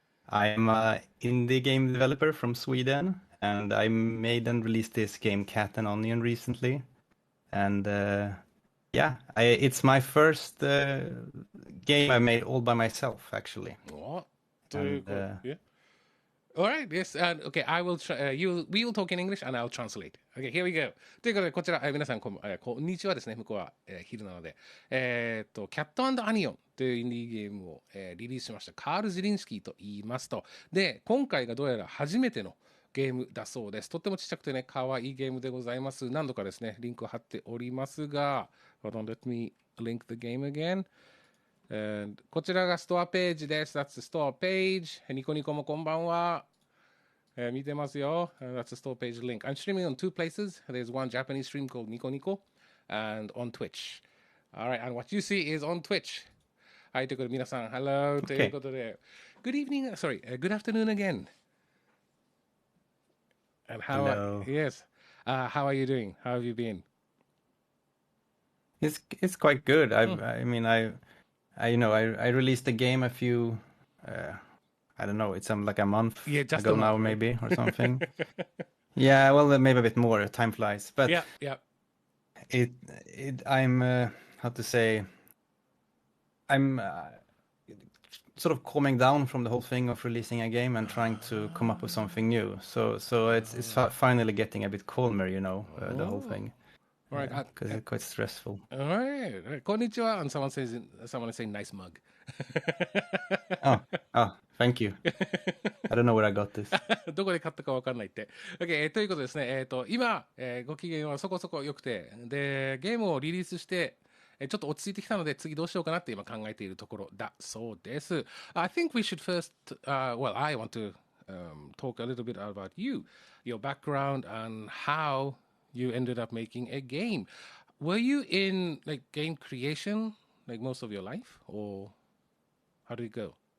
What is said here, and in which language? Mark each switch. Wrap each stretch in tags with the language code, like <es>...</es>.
<en>I'm an indie game developer from Sweden, and I made and released this game Cat and Onion recently. And yeah, it's my first game I made all by myself, actually.</en> <ja>おということ、yeah.</ja> <en>Alright, yes, okay, we will talk in English and I'll translate. Okay, here we go.</en> <ja>ということで、こちら、皆さんこんにちはですね。向こうは、昼なので。キャットアニオンというインディーゲームを、リリースしました。カール・ジリンスキーと言いますと。で、今回がどうやら初めてのゲームだそうです。とってもちっちゃくてね、可愛いゲームでございます。何度かですね、リンクを貼っておりますが、</ja> <en>Hold on, let me link the game again.</en> <ja>こちらがストアページです。</ja> <en>That's the store page.</en> <ja>ニコニコもこんばんは。見てますよ。</ja> <en>That's the store page link. I'm streaming on two places. There's one Japanese stream called Nico Nico and on Twitch. Alright, and what you see is on Twitch.</en> <ja>はい、ということで皆さん、</ja> <en>Hello</en> <ja>という</ja> <en>okay,</en> <ja>ことで、</ja> <en>Good evening, sorry, good afternoon again. And hello. yes, how are you doing? How have you been? It's quite good. Hmm. I mean, I released the game a few, I don't know, it's like a month Yeah, just a ago now, month, right? maybe or something. Yeah, well, maybe a bit more. Time flies, but Yeah, yeah. it I'm how to say I'm sort of calming down from the whole thing of releasing a game and trying to come up with something new. So it's finally getting a bit calmer, the whole Oh. thing. All right. Because it's quite stressful. All right.</en> <ja>こんにちは.</ja> <en>And someone is saying nice mug. Oh, thank you. I don't know where I got this.</en> <ja>どこで買ったか分かんないって。OK、ということですね。今、ご機嫌はそこそこ良くて、で、ゲームをリリースして、ちょっと落ち着いてきたので、次どうしようかなって今考えているところだそうです。</ja> <en>I think we should first, well, I want to talk a little bit about you, your background, and how you ended up making a game. Were you in like game creation like most of your life, or how did it go?</en>